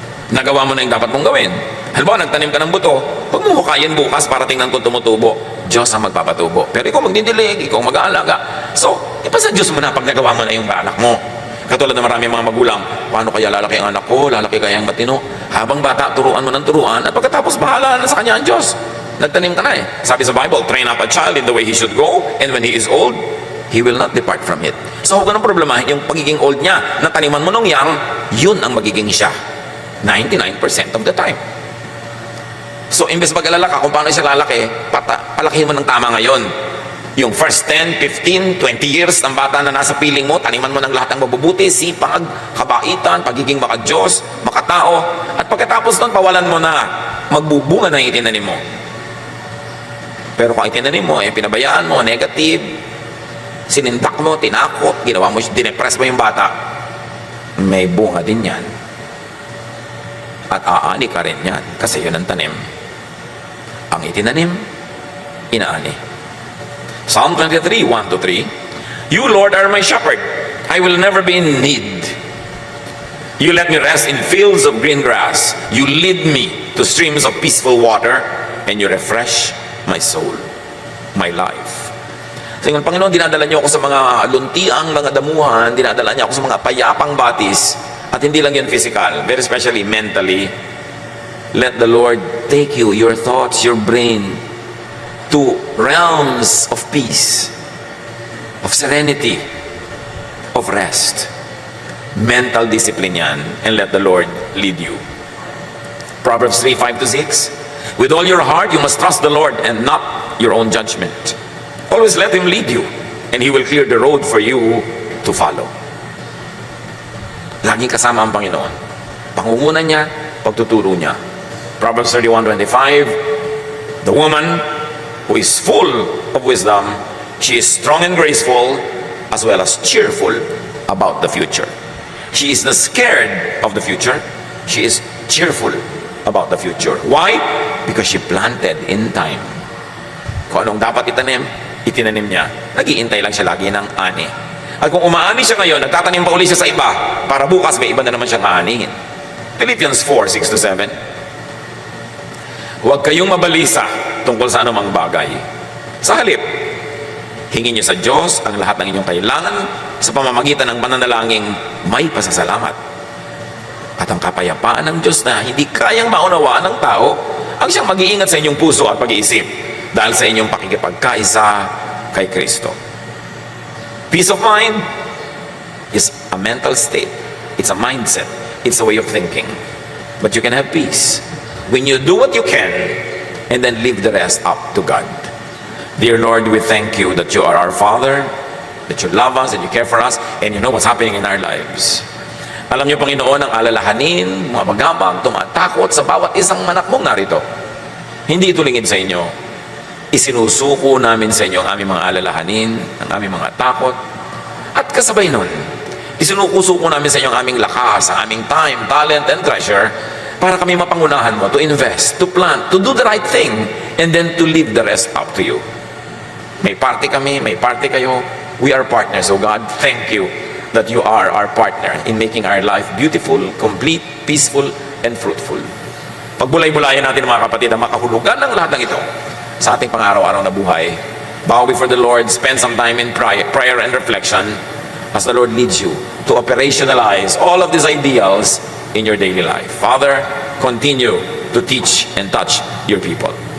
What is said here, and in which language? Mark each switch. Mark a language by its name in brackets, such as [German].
[Filipino] Nagawa mo na yung dapat mong gawin. Halimbawa, nagtanim ka ng buto, huwag mo hukayin bukas para tingnan kung tumutubo. Diyos ang magpapatubo. Pero ikaw magdidilig, ikaw mag-aalaga. So, ipasa Diyos mo na pag nagawa mo na yung balak mo. Katulad ng marami mga magulang, paano kaya lalaki ang anak ko, lalaki kaya ang matino? Habang bata, turuan mo ng turuan, at pagkatapos bahala na sa kanya ang Diyos. Nagtanim ka na eh. Sabi sa Bible, [English] train up a child in the way he should go, and when he is old, he will not depart from it. [Filipino] So huwag ka nang problemahin yung pagiging old niya. Nataniman mo nung young, yun ang magiging siya. [English] 99% of the time. [Filipino] So imbes mag-alala ka kung paano siya lalaki, palakihin mo ng tama ngayon. Yung first 10, 15, 20 years ng bata na nasa piling mo, taniman mo ng lahat ng mabubuti, sipag, kabaitan, pagiging maka-Diyos, makatao, at pagkatapos nun, pawalan mo na, magbubunga na yung itinanim mo. Pero kung itinanim mo, pinabayaan mo, negative, sinindak mo, tinakot, ginawa mo, dinepress mo yung bata, may bunga din yan. At aani ka rin yan, kasi yun ang tanim. Ang itinanim, inaani. [English] Psalm 23, 1-3, You, Lord, are my shepherd. I will never be in need. You let me rest in fields of green grass. You lead me to streams of peaceful water, and you refresh my soul, my life. [Filipino] So yung Panginoon, dinadala niyo ako sa mga luntiang mga damuhan, dinadala niyo ako sa mga payapang batis, at hindi lang yun physical, [English] very especially mentally. Let the Lord take you, your thoughts, your brain, to realms of peace, of serenity, of rest. Mental discipline yan, and let the Lord lead you. Proverbs 3, 5-6, With all your heart, you must trust the Lord and not your own judgment. Always let Him lead you, and He will clear the road for you to follow. [Filipino] Laging kasama ang Panginoon. Pangungunan niya, pagtuturo niya. [English] Proverbs 31:25, The woman who is full of wisdom, she is strong and graceful, as well as cheerful about the future. She is not scared of the future. She is cheerful about the future. Why? Because she planted in time. [Filipino] Kung anong dapat itanim, itinanim niya. Nag-iintay lang siya lagi ng ani. At kung umaani siya ngayon, nagtatanim pa uli siya sa iba, para bukas may iba na naman siyang aanihin. Philippians 4, 6-7. Huwag kayong mabalisa tungkol sa anumang bagay. Sa halip, hingin niyo sa Diyos ang lahat ng inyong kailangan sa pamamagitan ng pananalangin may pasasalamat. At ang kapayapaan ng Diyos na hindi kayang maunawaan ng tao, ang siyang mag-iingat sa inyong puso at pag-iisip dahil sa inyong pakikipagkaisa kay Kristo. [English] Peace of mind is a mental state. It's a mindset. It's a way of thinking. But you can have peace when you do what you can and then leave the rest up to God. Dear Lord, we thank you that you are our Father, that you love us and you care for us, and you know what's happening in our lives. [Filipino] Alam niyo, Panginoon, ang alalahanin, mga bagabag, tumatakot sa bawat isang anak mong narito. Hindi ito lingid sa inyo. Isinusuko namin sa inyo ang aming mga alalahanin, ang aming mga takot, at kasabay nun, isinusuko namin sa inyo ang aming lakas, ang aming [English] time, talent, and treasure, [Filipino] para kami mapangunahan mo, [English] to invest, to plant, to do the right thing, and then to leave the rest up to you. [Filipino] May party kami, may party kayo. [English] We are partners. So God, thank you that you are our partner in making our life beautiful, complete, peaceful, and fruitful. [Filipino] Pagbulay-bulayan natin mga kapatid ang makahulugan ng lahat ng ito sa ating pang-araw-araw na buhay. [English] Bow before the Lord, spend some time in prayer and reflection as the Lord leads you to operationalize all of these ideals in your daily life. Father, continue to teach and touch your people.